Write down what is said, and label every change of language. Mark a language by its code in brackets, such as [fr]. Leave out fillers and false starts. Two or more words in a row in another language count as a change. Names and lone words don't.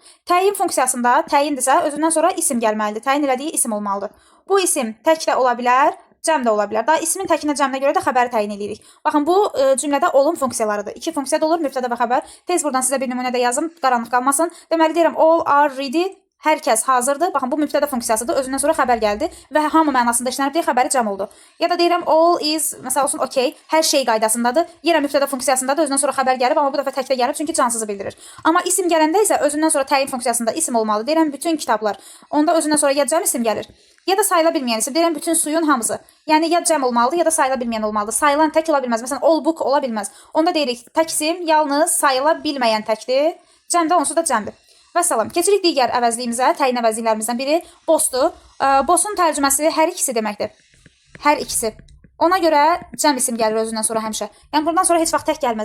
[az] Təyin funksiyasında təyindirsə, özündən sonra isim gəlməlidir. Təyin elədiyi isim olmalıdır. Bu isim təkdə ola bilər, cəm də ola bilər. Daha ismin təkinə cəminə görə də xəbəri təyin edirik. Baxın, bu cümlədə olum funksiyalarıdır. İki funksiya da olur, mübtədə və xəbər. Tez buradan sizə bir nümunə də yazım, qaranlıq qalmasın. Deməli deyirəm, [en] all are ready. [az] Hər kəs hazırdır. Baxın, bu mübtədə funksiyasıdır. Özündən sonra xəbər gəldi və hamı mənasında işlənib deyə xəbəri cəm oldu. Ya da deyirəm, [en] all is, [az] məsəl olsun, okay, hər şey qaydasındadır. Yenə mübtədə funksiyasındadır. Özündən sonra xəbər gəlib, amma bu dəfə təkdə gəlib, çünki cansızı bildirir. Amma isim gələndə isə özündən sonra təyin funksiyasında isim olmalı. Deyirəm, bütün kitablar. Onda özündən sonra ya cəm isim gəlir, ya da sayıla bilməyən isim. Deyirəm, bütün suyun hamısı. Yəni ya cəm olmalıdır, ya da sayıla bilməyən olmalıdır. Sayılan tək ola bilməz. Məsələn, [en] all book ola bilməz. [az] Onda deyirik, tək isim yalnız sayıla bilməyən təkdir. Cəmdə onsuz da cəmdir. Vəssalam. Keçirik digər əvəzliyimizə. Təyin əvəzliklərimizdən biri both'dur. Both'un tərcüməsi hər ikisi deməkdir. Hər ikisi. Ona görə cəm isim gəlir özündən sonra həmişə. Yəni bundan sonra heç vaxt tək gəlməz.